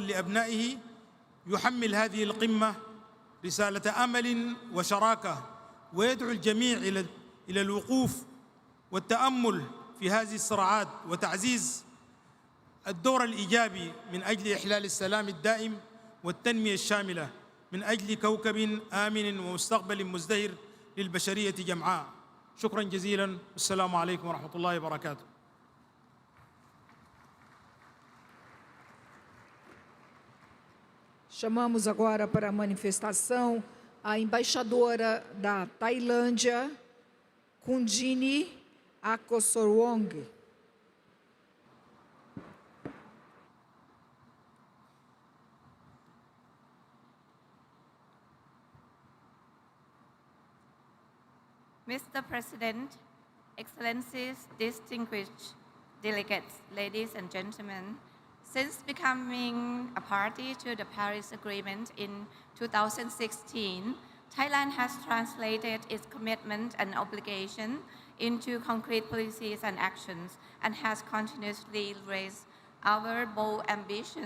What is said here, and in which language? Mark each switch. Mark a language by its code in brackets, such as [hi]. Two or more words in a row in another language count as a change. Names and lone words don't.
[ar] لأبنائه، يحمل هذه القمة رسالة أمل وشراكة، ويدعو الجميع إلى الوقوف والتأمل في هذه الصراعات وتعزيز الدور الإيجابي من أجل إحلال السلام الدائم والتنمية الشاملة من أجل كوكب آمن ومستقبل مزدهر للبشرية جمعاء. شكراً جزيلاً، والسلام عليكم ورحمة الله وبركاته. [pt] Chamamos agora para a manifestação a embaixadora da Tailândia, Kundini Akosorwong. [en] Mr. President, Excellencies, distinguished delegates, ladies and gentlemen, since becoming a party to the Paris Agreement in 2016, Thailand has translated its commitment and obligation into concrete policies and actions and has continuously raised our bold ambition.